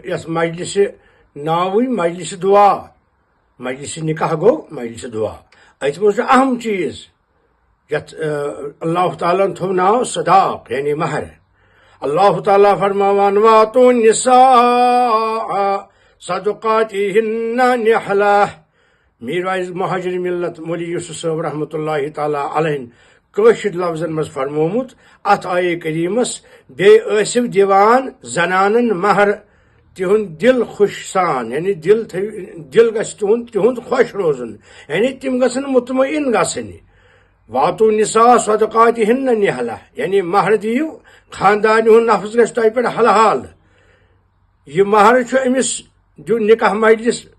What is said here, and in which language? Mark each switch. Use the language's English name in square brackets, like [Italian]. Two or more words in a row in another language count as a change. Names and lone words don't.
[Kashmiri] یس مجلس ناوی مجلس دعا مجلس نکاح گو مجلس دعا ات مز اہم چیز یت [Arabic] اللہ تعالیٰ [Kashmiri] تھو ناو صداق یعنی مہر [Arabic] اللہ تعالیٰ [Kashmiri] فرماوان [Arabic] واتو النساء صدقاتہن نحلہ [Kashmiri] میر وائز مہاجر ملت مولی یوسف صاحب رحمۃ [Arabic] اللہ تعالیٰ علیہ [Kashmiri] کٲشِر لفظن مز فرمومت ات آیے کریمس بیٚیہِ دیوان زنانن مہر تہند دل خوش سان یعنی دل گژھِ تہند خوش روزن یعنی تم گژھن مطمئن گژھنۍ [Arabic] واتو نساء صدقاتہن نحلہ [Kashmiri] یعنی مہر دیو خاندان ہند نفس گژھِ تۄہہِ پٮ۪ٹھ حل حال یہ مہر چھُ أمِس نکاح مجلس